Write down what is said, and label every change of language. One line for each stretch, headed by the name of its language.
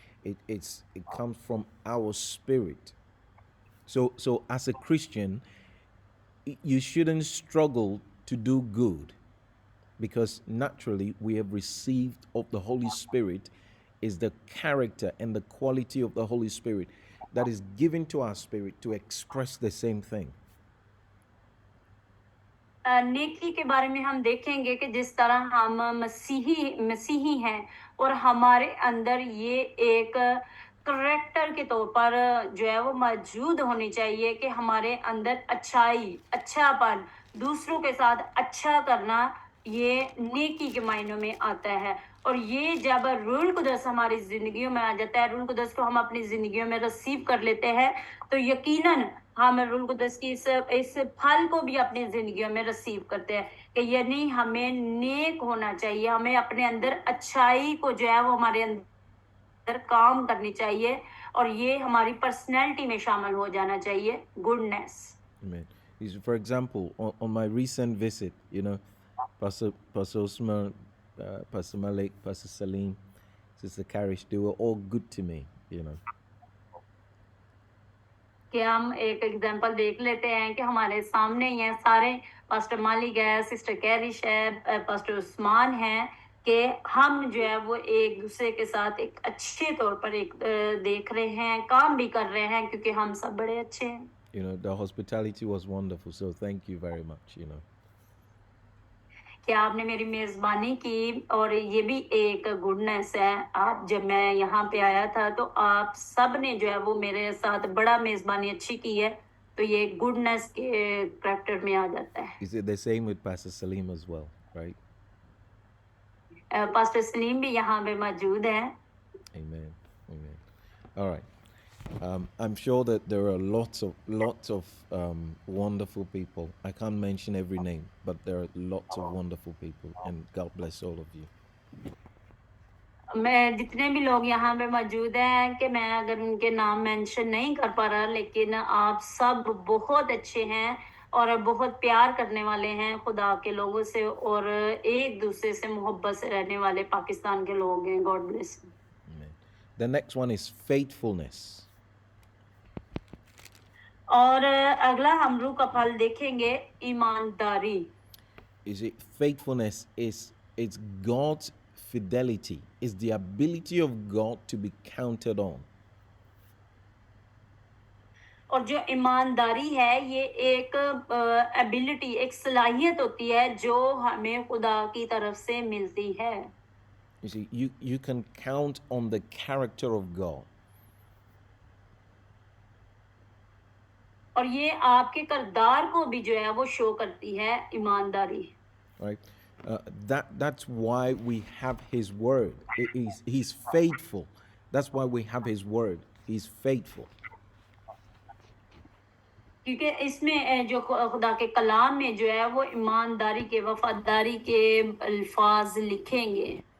English: It comes from our spirit. So as a Christian, you shouldn't struggle to do good, because naturally we have received of the Holy Spirit is the character and the quality of the Holy Spirit that is given to our spirit to express the same thing.
Hindi: नेकी के बारे में हम देखेंगे कि जिस तरह हम मसीही हैं और हमारे अंदर ये एक करेक्टर के तौर पर जो है वो मौजूद होनी चाहिए कि हमारे अंदर अच्छाई, अच्छापन, दूसरों के साथ अच्छा करना, ये नेकी के मायनों में आता है. और ये जब रूल कुदस हमारी जिंदगियों में आ जाता है, रूल कुदस को हम अपनी जिंदगियों में रिसीव कर लेते हैं, तो यकीनन हम रूल कुदस की इस फल को भी अपनी जिंदगियों में रिसीव करते हैं कि यानी हमें नेक होना चाहिए, हमें अपने अंदर अच्छाई को जो है वो हमारे अंदर काम करनी चाहिए और ये हमारी पर्सनैलिटी में शामिल हो जाना चाहिए.
English: Goodness. Amen. For example, on my recent visit, Pastor Osman, Pastor Malik, Pastor Salim, Sister Karish, they were all good to me,
Hindi: कि हम एक एग्जांपल देख लेते हैं कि हमारे सामने ही हैं सारे, पास्टर मालिक है, सिस्टर कैरिश है, पास्टर उस्मान है, कि हम जो है वो एक दूसरे के साथ एक अच्छे तौर पर एक देख रहे हैं, काम भी कर रहे हैं, क्योंकि हम सब बड़े अच्छे हैं.
English: The hospitality was wonderful, so thank you very much.
Hindi: कि आपने मेरी मेजबानी की और ये भी एक गुडनेस है. आप जब मैं यहाँ पे आया था तो आप सब ने जो है वो मेरे साथ बड़ा मेजबानी अच्छी की है, तो ये गुडनेस के कैरेक्टर में आ जाता है.
English: Is it the same with Pastor Salim as well, right?
Hindi: Pastor Salim भी यहाँ पे मौजूद हैं.
English: Amen. Amen. All right. I'm sure that there are lots of wonderful people. I can't mention every name, but there are lots of wonderful people, and God bless all of you.
Hindi: मैं जितने भी लोग यहाँ पे मौजूद हैं कि मैं अगर उनके नाम मेंशन नहीं कर पा रहा, लेकिन आप सब बहुत अच्छे हैं और बहुत प्यार करने वाले हैं खुदा के लोगों से और एक दूसरे से मोहब्बत से रहने वाले पाकिस्तान के लोग हैं.
English: God bless. The next one is faithfulness.
Hindi: और अगला हम रूह का फल देखेंगे ईमानदारी.
English: Is it faithfulness it's God's fidelity, is the ability of God to be counted on.
Hindi: और जो ईमानदारी है ये एक एबिलिटी, एक सलाहियत होती है जो हमें खुदा की तरफ से मिलती है.
English: You see, you can count on the character of God.
Hindi: और ये आपके किरदार को भी जो है वो शो करती है ईमानदारी.
English: Right? That's why we have His word. He's faithful. That's why we have His word. He's faithful.
Hindi: क्योंकि इसमें जो खुदा के कलाम में जो है वो ईमानदारी के, वफादारी के अल्फाज लिखेंगे.